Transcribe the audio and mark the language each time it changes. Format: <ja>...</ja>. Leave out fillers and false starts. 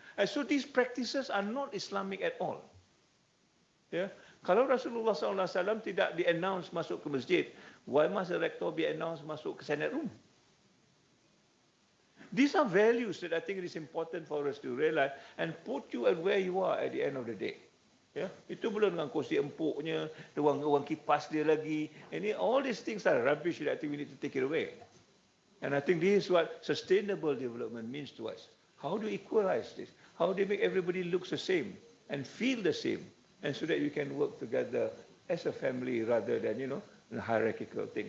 <en>And so these practices are not Islamic at all. Ya.</en> <ms>Kalau Rasulullah SAW tidak di-announce masuk ke masjid,</ms> <en>why must the rector be announced</en> <ms>masuk ke Senate room?</ms> <en>These are values that I think it is important for us to realize and put you at where you are at the end of the day.</en> <ms>Ya, itu belum dengan kursi empuknya, ruang kipas dia lagi.</ms> <en>Ini all these things are rubbish that I think we need to take it away. And I think this is what sustainable development means to us. How do you equalize this? How do you make everybody looks the same and feel the same, and so that you can work together as a family rather than a hierarchical thing.</en>